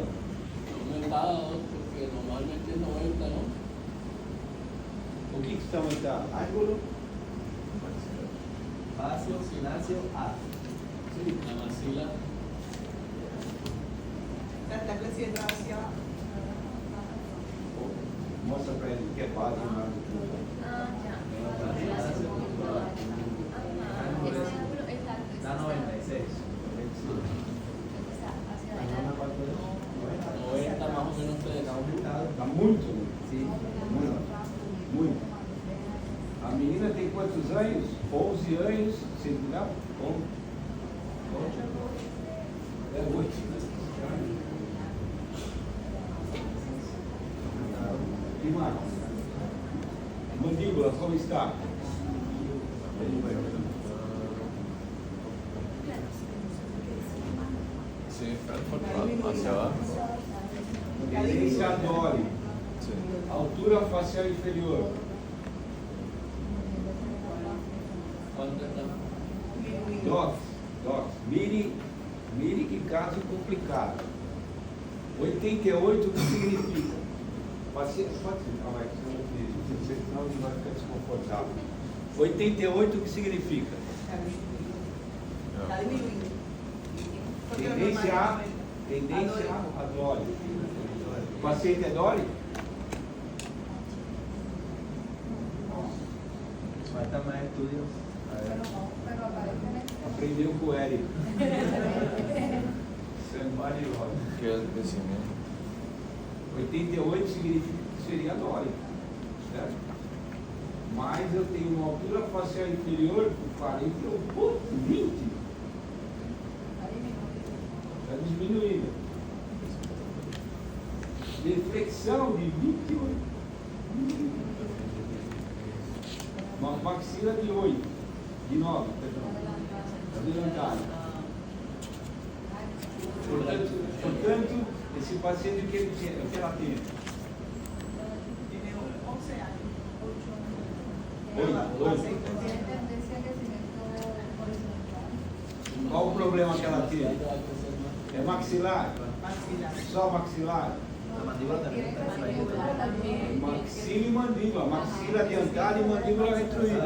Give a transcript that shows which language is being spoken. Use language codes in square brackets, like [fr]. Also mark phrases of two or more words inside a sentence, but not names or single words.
[es] Aumentado, porque normalmente es 90, ¿no? [pt] O que está aumentado? Ángulo? [es] Basio, Nasio, A. La maxila. Está creciendo hacia. [pt] Mostra para ele que é base mais do que [es] Da 96. 90 más o menos te Está aumentado. [pt] Está muito, Sim. muito. A menina tem quantos anos? 11 anos, se não me engano? 8. É 8. E mais? Mandíbula, como está? [es] Sí, Frankfurt hacia abajo. [pt] Tendência a Dori. [es] Sí. Altura facial inferior. ¿Cuánto está? Docs. Mire que caso complicado. [pt] 88, o que significa? Paciente, pode sentar mais, senão ele vai ficar desconfortável. 88, o que significa? [es] Está disminuyendo. [pt] Tendência a Dori. O paciente é Dori? [es] Falta más estudios. A ver. [pt] Aprendeu com o Eric. Somebody Dori. [es] Que es el crecimiento. [pt] 88 significa que seria Dori. Certo? Mas eu tenho uma altura facial inferior por 40, 20. Está diminuindo. Deflexão de 28. Uma maxila de 8. De 9, perdão. Adelantada. Portanto, esse paciente, o que ele tinha? O que ela tem? [es] Tiene 11 años. [pt] 8. Qual o problema que ela tem? É maxilar? Maxilar. Só maxilar? [es] La mandíbula también está ahí. [pt] Maxila e mandíbula. Maxila adiantada e mandíbula retruída.